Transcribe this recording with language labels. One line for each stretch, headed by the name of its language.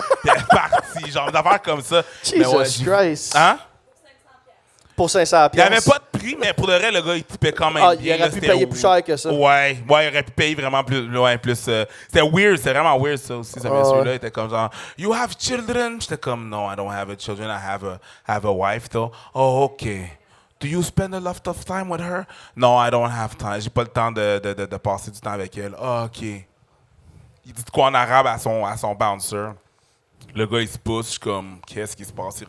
French: Puis elle est partie, genre, d'affaires comme ça. Mais ouais,
English: Jesus Christ.
French: Hein? Pour 500$. Il n'y avait pas de prix, mais pour de vrai, le gars, il tipait quand même Ah, bien. il aurait là, pu c'était payer plus cher que ça. Ouais, il aurait pu payer vraiment plus. Ouais, plus c'était weird, c'était vraiment weird, ça aussi. Ce monsieur-là ouais. était comme genre,
English: You have children?
French: J'étais comme,
English: No, I don't have a children. I have a wife, though. Oh, OK. Do you spend a lot of time with her? No, I don't have time.
French: J'ai pas le temps de passer du temps avec elle.
English: Oh, OK.
French: Il dit de quoi en arabe à son bouncer. Le gars, il se pousse, je suis comme, qu'est-ce qui se passe?